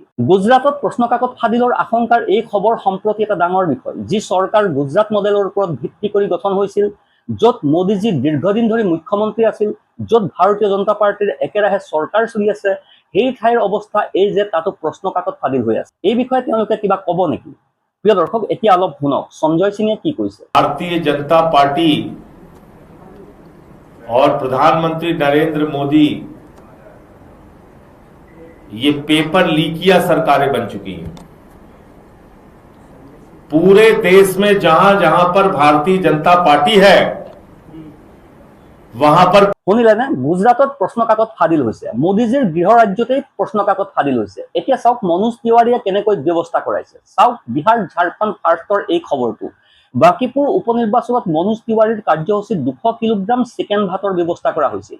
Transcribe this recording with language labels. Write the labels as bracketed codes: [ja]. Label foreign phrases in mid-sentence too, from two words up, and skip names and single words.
[as] গুজৰাটত প্ৰশ্ন কাকত ফাদিলৰ আশংকাৰ এই খবৰ সম্প্ৰতি এটা ডাঙৰ বিষয়, যি চৰকাৰ গুজৰাট মডেলৰ ওপৰত ভিত্তি কৰি গঠন হৈছিল, য'ত মোদীজী দীৰ্ঘদিন ধৰি মুখ্যমন্ত্ৰী আছিল, য'ত ভাৰতীয় জনতা পাৰ্টিৰ একেৰাহে চৰকাৰ চলি আছে। সেই ঠাইৰ অৱস্থা এই যে তাতো প্ৰশ্ন কাকত ফাদিল হৈ আছে। এই বিষয়ে তেওঁলোকে কিবা ক'ব নেকি? প্ৰিয় দৰ্শক, এতিয়া অলপ শুনক সঞ্জয় সিঙে কি কৈছে। [hi] भारतीय जनता पार्टी और प्रधानमंत्री नरेंद्र मोदी ये पेपर लीकिया सरकारें बन चुकी हैं। पूरे देश में जहां जहां पर भारतीय जनता पार्टी है वहां पर [as] শুনিলে নে? গুজৰাটত প্ৰশ্ন কাকত ফাদিল হৈছে। মোদীজীৰ গৃহ ৰাজ্যতেই প্ৰশ্ন কাকত ফাদিল হৈছে। এতিয়া চাওক মনোজ তিৱাৰীয়ে কেনেকৈ ব্যৱস্থা কৰাইছে। চাওক বিহাৰ ঝাৰখণ্ড ফাৰ্ষ্টৰ এই খবৰটো। বাঁকীপুৰ উপনিৰ্বাচনত মনোজ তিৱাৰীৰ কাৰ্যসূচীত 200 কিলোগ্ৰাম চিকেন ভাতৰ ব্যৱস্থা কৰা হৈছিল।